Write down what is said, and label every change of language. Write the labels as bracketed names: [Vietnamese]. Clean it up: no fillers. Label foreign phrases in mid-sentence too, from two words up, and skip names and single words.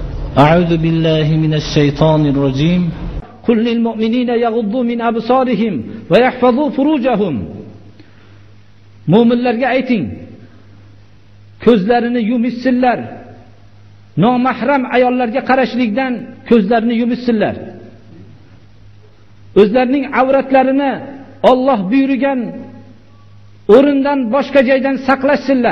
[Arabic] أعوذ بالله من الشيطان الرجيم قل للمؤمنين يغضوا من أبصارهم ويحفظوا فروجهم [Uzbek] Mo'minlarga ayting, ko'zlarini yumishsinlar, nomahram ayollarga qarashlikdan ko'zlarini yumishsinlar. O'zlarining avratlarini Alloh buyurgan o'rindan boshqa joydan saqlashsinlar.